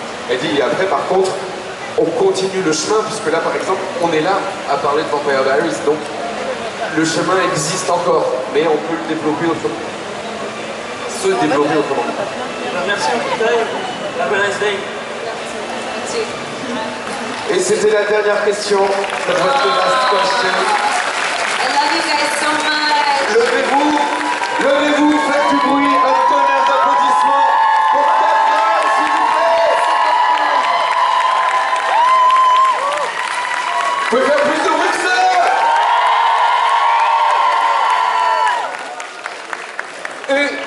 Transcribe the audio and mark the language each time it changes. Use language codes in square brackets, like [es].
[fr] Elle dit, et après, par contre, on continue le chemin, puisque là, par exemple, on est là à parler de Vampire Diaries. Donc, le chemin existe encore, mais on peut le développer autrement. Se développer autrement. Merci en tout cas. [en] Have a nice day. [fr] Et c'était la dernière question. [en] That was the last question. I love you guys so much. [fr] Levez-vous, faites du bruit, un tonnerre d'applaudissements pour Catherine, s'il vous plaît. Vous pouvez faire plus de bruit que ça. Et